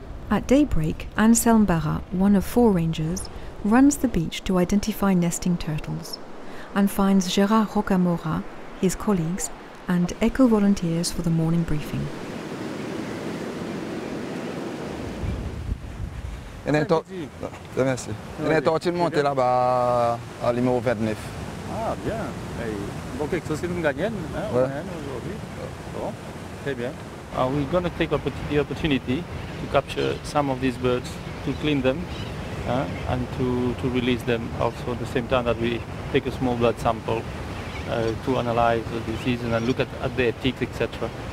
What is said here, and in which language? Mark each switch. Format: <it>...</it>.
<en>At daybreak, Anselm Barra, one of 4 rangers, runs the beach to identify nesting turtles and finds Gérard Rocamora, his colleagues, and eco-volunteers for the morning briefing.</en> <fr>Il y a une tortue montée là-bas à numéro 29. Ah, bien. Bon, quelque chose que nous gagnons aujourd'hui. Bon, très bien.</fr> <en>We're going to take the opportunity to capture some of these birds, to clean them and to release them also at the same time that we take a small blood sample to analyze the disease and then look at their teeth, etc.</en>